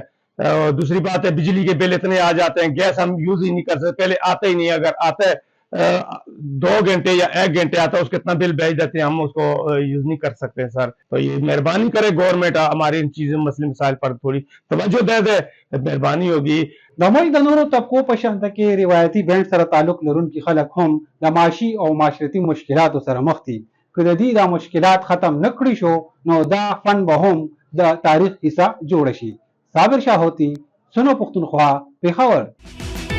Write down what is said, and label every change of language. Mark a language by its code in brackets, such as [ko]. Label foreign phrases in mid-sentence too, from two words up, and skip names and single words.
[ur] اور دوسری بات ہے بجلی کے بل اتنے آ جاتے ہیں, گیس ہم یوز ہی نہیں کر سکتے, پہلے آتا ہی نہیں. اگر آتا ہے 2 گھنٹے یا 1 گھنٹے آتا ہے, اس کتنا بل بھیج دیتے ہیں, ہم اس کو یوز نہیں کر سکتے. سر تو یہ مہربانی کرے گورنمنٹ ہماری ان چیزوں مسئلے مسائل پر تھوڑی توجہ دے دے, مہربانی ہوگی. [ps] د موږ د نورو طبقو په شان کې روایتي بینډ سره تعلق لرونکي خلک هم د معاشي او معاشرتي مشکلاتو سره مخ دي. که د دې دا مشکلات ختم نه کړي شو نو دا فن به هم د تاریخ حصہ جوړ شي. صابر شاه ہوتی, سنو پختونخوا, پېښور.